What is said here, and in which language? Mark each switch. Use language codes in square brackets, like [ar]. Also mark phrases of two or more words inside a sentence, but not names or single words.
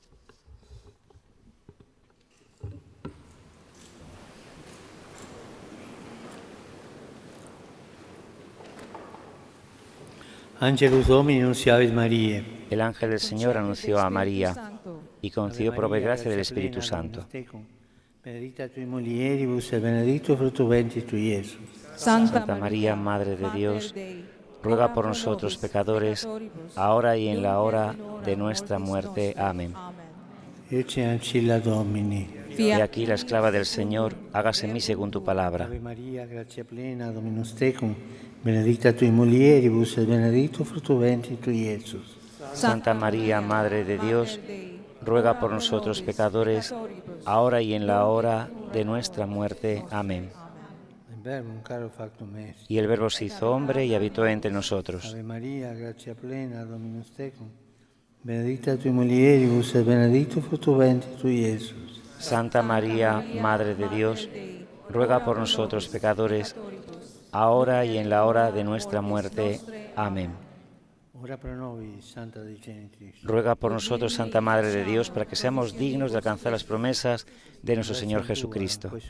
[la] Angelus Domini nunciavit Mariae. [es] El ángel del Señor anunció a María y concedió por gracia del Espíritu Santo. [la] Benedicta tui mulieribus et benedictus fructus ventris tui, Iesus. [es] Santa María, Madre de Dios, ruega por nosotros pecadores, ahora y en la hora de nuestra muerte. Amén. [la] Ecce ancilla Domini. [es] He aquí la esclava del Señor, hágase en mí según tu palabra. [la] Ave Maria, gratia plena, Dominus tecum, benedicta tui mulieribus et benedictus fructus ventris tui, Iesus. [es] Santa María, Madre de Dios, ruega por nosotros pecadores, ahora y en la hora de nuestra muerte. Amén. Y el Verbo se hizo hombre y habitó entre nosotros. [la] Ave Maria, gratia plena, Dominus tecum, benedicta tui mulieribus et benedictus fructus ventris tui, Iesus. [es] Santa María, Madre de Dios, ruega por nosotros pecadores, ahora y en la hora de nuestra muerte. Amén. [la] Ora pro nobis, Santa Dei Genitrix. [es] Ruega por nosotros, Santa Madre de Dios, para que seamos dignos de alcanzar las promesas de nuestro Señor Jesucristo.